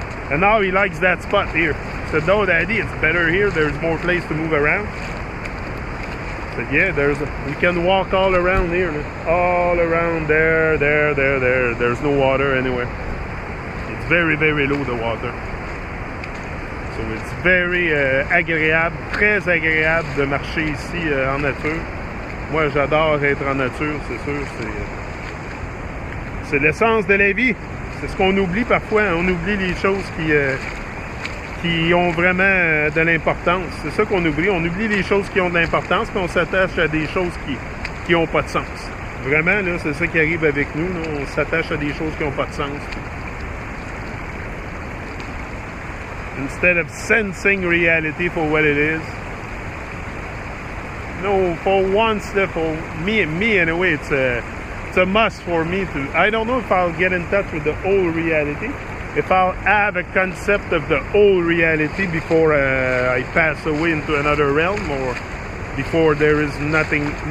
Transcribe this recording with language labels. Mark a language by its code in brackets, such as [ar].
[en] And now he likes that spot here. He said, no daddy, it's better here, there's more place to move around. I said, yeah, we can walk all around here. All around there. There's no water anywhere. It's very, very low, the water. So it's very [fr] agréable, très agréable de marcher ici en nature. Moi, j'adore être en nature, c'est sûr. C'est l'essence de la vie. C'est ce qu'on oublie parfois. On oublie les choses qui ont vraiment de l'importance. C'est ça qu'on oublie. On oublie les choses qui ont de l'importance, puis on s'attache à des choses qui n'ont pas de sens. Vraiment, là, c'est ça qui arrive avec nous. Là. On s'attache à des choses qui n'ont pas de sens. [en] Instead of sensing reality for what it is. No, for once, for me anyway, it's a must for me to. I don't know if I'll get in touch with the whole reality, if I'll have a concept of the whole reality before I pass away into another realm, or before there is nothing.